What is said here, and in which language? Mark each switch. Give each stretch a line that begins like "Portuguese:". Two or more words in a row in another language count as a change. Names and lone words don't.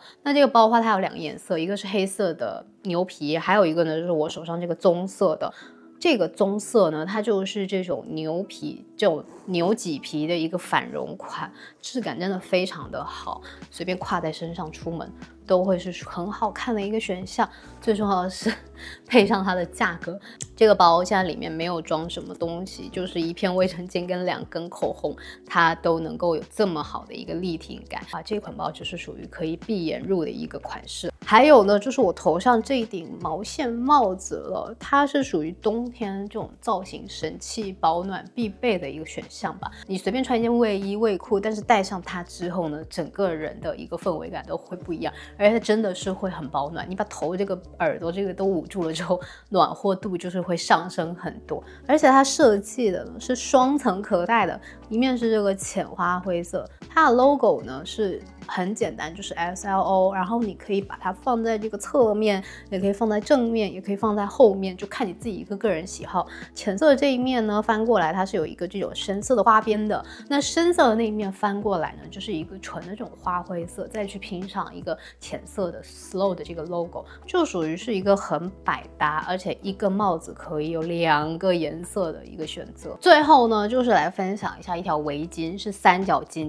Chinese: 那這個包的話它有2個顏色，一個是黑色的牛皮，還有一個呢就是我手上這個棕色的。這個棕色呢它就是這種牛皮，這種牛脊皮的一個反絨款，質感真的非常的好，隨便挎在身上出門都會是很好看的一個選項。最重要的是配上它的價格，這個包現在裡面沒有裝什麼東西，就是一片衛生巾跟2根口紅，它都能夠有這麼好的一個立體感啊！這款包就是屬於可以閉眼入的一個款式。還有呢，就是我頭上這一頂毛線帽子了，它是屬於冬天這種造型神器保暖必備的一個選項吧。你隨便穿一件衛衣衛褲，但是戴上它之後呢，整個人的一個氛圍感都會不一樣，而且它真的是會很保暖。你把頭這個耳朵這個都捂住了之後，暖和度就是會上升很多。而且它設計的呢是雙層可戴的，一面是這個淺花灰色，它的 logo 呢是很簡單，就是 SLO， 然後你可以把它放在這個側面，也可以放在正面，也可以放在後面，就看你自己一個個人喜好。淺色的這一面呢翻過來它是有一個這種深色的花邊的，那深色的那一面翻過來呢就是一個純的這種花灰色，再去拼上一個淺色的 Slow 的這個 logo， 就屬於是一個很百搭，而且一個帽子可以有2個顏色的一個選擇。最後呢就是來分享一下一條圍巾，是三角巾。